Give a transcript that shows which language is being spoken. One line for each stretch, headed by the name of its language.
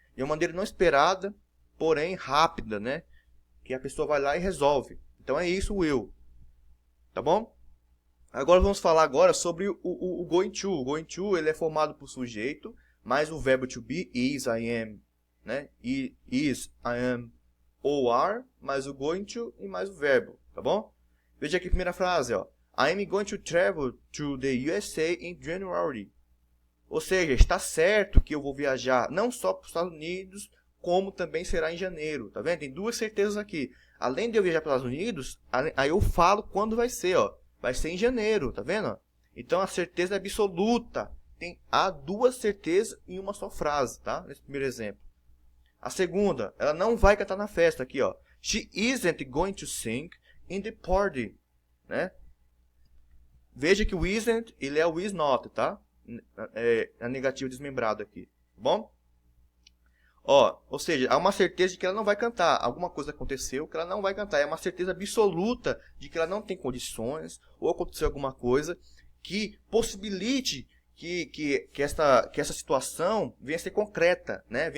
Portuguese: De uma maneira não esperada, porém rápida, né? Que a pessoa vai lá e resolve. Então, é isso o will. Tá bom? Agora, vamos falar agora sobre o going to. O going to, ele é formado por sujeito, mais o verbo to be, is, I am, né? Is, I am, ou are, mais o going to e mais o verbo, tá bom? Veja aqui a primeira frase, ó.
English: I am going to travel to the USA in January.
Portuguese: Ou seja, está certo que eu vou viajar não só para os Estados Unidos, como também será em janeiro, tá vendo? Tem duas certezas aqui. Além de eu viajar para os Estados Unidos, aí eu falo quando vai ser, ó. Vai ser em janeiro, tá vendo? Então a certeza é absoluta. Há duas certezas em uma só frase, tá? Nesse primeiro exemplo. A segunda, ela não vai cantar na festa aqui, ó.
English: She isn't going to sing in the party, né?
Portuguese: Veja que o isn't, ele é o is not, tá? É a negativa desmembrado aqui, tá bom? Ó, ou seja, há uma certeza de que ela não vai cantar. Alguma coisa aconteceu que ela não vai cantar. É uma certeza absoluta de que ela não tem condições, ou aconteceu alguma coisa que possibilite que essa situação venha a ser concreta, né?